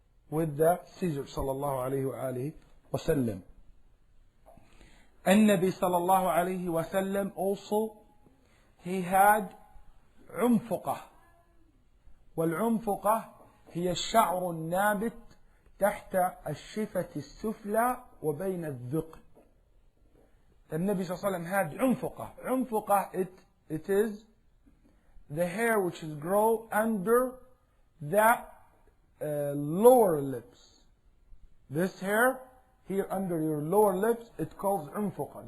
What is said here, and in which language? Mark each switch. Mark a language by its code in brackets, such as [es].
[en] With the scissors. Sallallahu alayhi wa sallam. And Nabi sallallahu alayhi wa sallam also, he had عنفقة. [ar] والعنفقة هي الشعر النابت تحت الشفة السفلى وبين الذقن. [en] The Nabi sallallahu alayhi wa sallam had عنفقة. عنفقة, it is the hair which is grow under the lower lips. This hair here under your lower lips, it calls عنفقة.